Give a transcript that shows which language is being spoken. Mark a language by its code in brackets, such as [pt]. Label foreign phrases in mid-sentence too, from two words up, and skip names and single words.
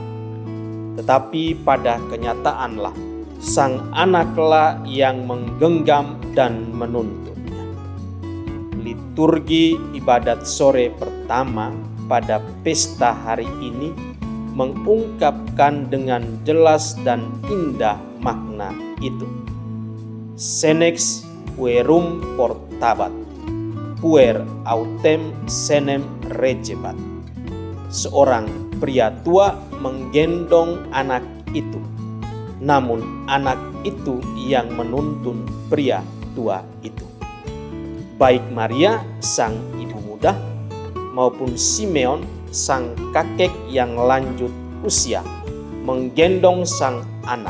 [id] Tetapi pada kenyataanlah sang anaklah yang menggenggam dan menuntunnya. Liturgi ibadat sore pertama pada pesta hari ini mengungkapkan dengan jelas dan indah makna itu. [la] Senex puerum portabat, puer autem senem regebat. [id] Seorang pria tua menggendong anak itu, namun anak itu yang menuntun pria tua itu. Baik Maria sang ibu muda maupun Simeon sang kakek yang lanjut usia menggendong sang anak.